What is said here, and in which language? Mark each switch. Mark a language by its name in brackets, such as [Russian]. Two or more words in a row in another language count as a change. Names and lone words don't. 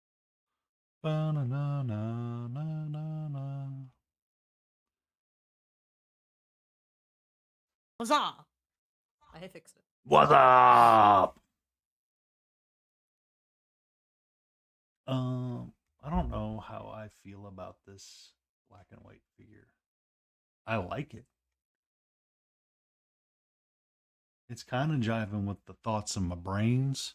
[English] Ba-na-na-na-na-na-na. Huzzah! I fixed it. What's up? I don't know how I feel about this black and white figure. I like it. It's kind of jiving with the thoughts in my brains.